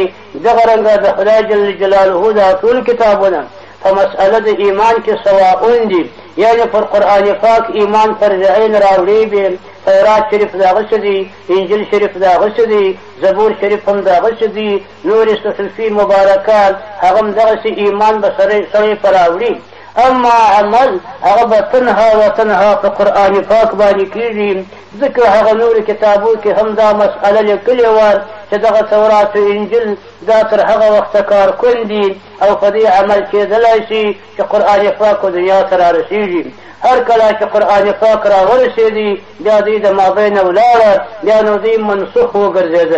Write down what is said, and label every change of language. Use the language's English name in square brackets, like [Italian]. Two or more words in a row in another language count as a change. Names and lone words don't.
[Pashto] دغه رنګه د خدای [Arabic] جل جلاله [Pashto] دا ټول کتابونه په مسأله د ایمان کې سواء دي، یعنې پر قرآن پاک ایمان فرض عین راوړي به. تورات شریف دغسې دي، انجیل شریف دغسې دي، زبور شریف هم دغسې دي، نورې صحفې مبارکات هغه هم دغسې ایمان به سړی په راوړي. اما عمل هغه به تنها و تنها په قرآن پاک باندې کېږي، ځکه هغه نورو کتابو کې هم دا مسئله لیکلې وه چې دغه تورات و انجیل دا تر هغه وخته کارکون دي او په دې عمل کېدلی شي چې قرآن پاک دنیا ته رارسېږي. هر کله چې قرآن پاک راورسېدي بیا دوی د مابینه ولاړه، بیا نو دوی منسوخ وګرځېده.